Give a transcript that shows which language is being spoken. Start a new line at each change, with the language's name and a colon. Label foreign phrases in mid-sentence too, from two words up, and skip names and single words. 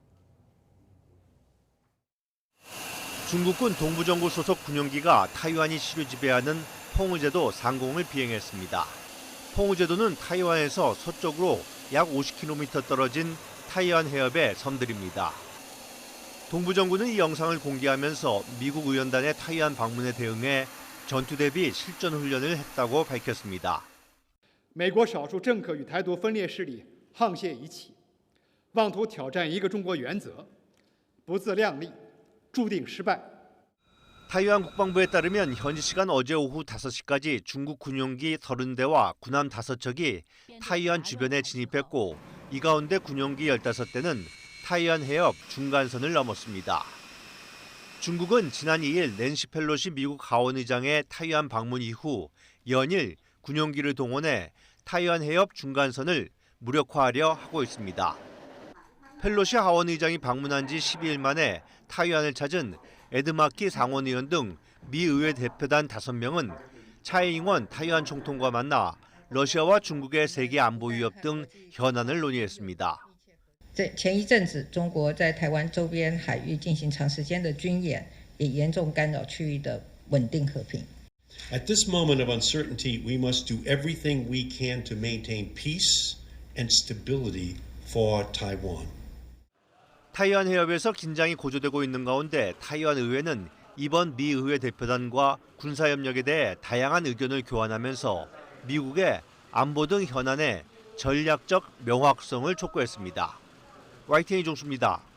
Korean: 중국군 동부정부 소속 군용기가 타이완이 시류 지배하는 펑우제도 상공을 비행했습니다. 펑우제도는 타이완에서 서쪽으로 약 50km 떨어진 타이완 해협의 섬들입니다. 동부정부는 이 영상을 공개하면서 미국 의원단의 타이완 방문에 대응해 전투 대비 실전 훈련을 했다고 밝혔습니다.
Chinese: 美国少数政客与台独分裂势力沆瀣一气，妄图挑战一个中国原则，不自量力，注定失败。
Korean: 타이완 국방부에 따르면 현지 시간 어제 오후 5시까지 중국 군용기 30대와 군함 5척이 타이완 주변에 진입했고 이 가운데 군용기 15대는 타이완 해협 중간선을 넘었습니다. 중국은 지난 2일 낸시 펠로시 미국 하원의장의 타이완 방문 이후 연일 군용기를 동원해 타이완 해협 중간선을 무력화하려 하고 있습니다. 펠로시 하원의장이 방문한 지 12일 만에 타이완을 찾은 에드마키 상원의원 등 미 의회 대표단 5명은 차이잉원 타이완 총통과 만나 러시아와 중국의 세계 안보 위협 등 현안을 논의했습니다.
Chinese: 前一阵子，中国在台湾周边海域进行长时间的军演，也严重干扰区域的稳定和平。
English: At this moment of uncertainty, we must do everything we can to maintain peace and stability for Taiwan.
Korean: 타이완 해협에서 긴장이 고조되고 있는 가운데 타이완 의회는 이번 미 의회 대표단과 군사협력에 대해 다양한 의견을 교환하면서 미국의 안보 등 현안의 전략적 명확성을 촉구했습니다. YTN 이종수입니다.